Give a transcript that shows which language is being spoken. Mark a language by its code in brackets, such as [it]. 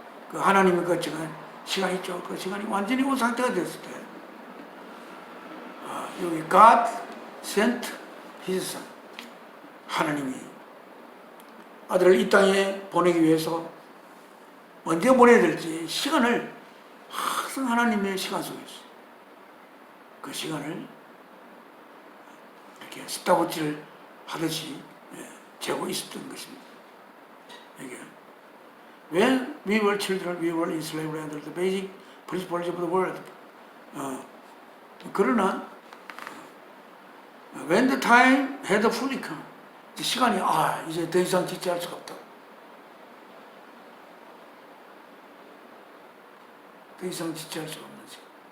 [ko] 그 하나님의 그 시간 있죠. 그 시간이 완전히 온 상태가 됐을 때 여기 [en] God sent His Son [ko] 하나님이 아들을 이 땅에 보내기 위해서 언제 보내야 될지 시간을 항상 하나님의 시간 속에 있어요. 그 시간을 이렇게 스타워치를 하듯이 재고 있었던 것입니다. [en] 이게 When we were children, we were in slavery under the basic principles of the world. [ko] 그러나 [en] when the time had fully come, [ko] 시간이 이제 더 이상 지체할 수가 없다. 더 이상 지체할 수가 없는 시간.